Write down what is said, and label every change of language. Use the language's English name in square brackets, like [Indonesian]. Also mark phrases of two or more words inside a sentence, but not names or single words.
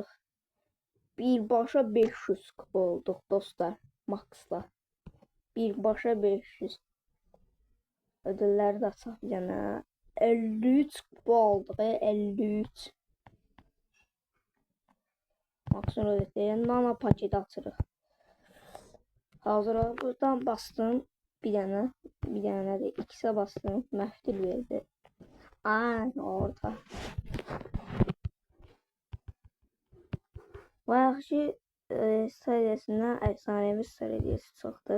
[Azerbaijani] Bir başa 500 kupa olduk dostlar. Max'la. Bir başa 500. Ödülleri de açaq yana. 53 kupa olduk. 53. Max'ın ödülleri nano paketi açırıq. [Turkish] Hazır buradan bastım. [Azerbaijani] Bir dənə də X'e bastım. Məftil verdi. Ay orada. Bayaqki serisindən efsanevi serisi çıxdı.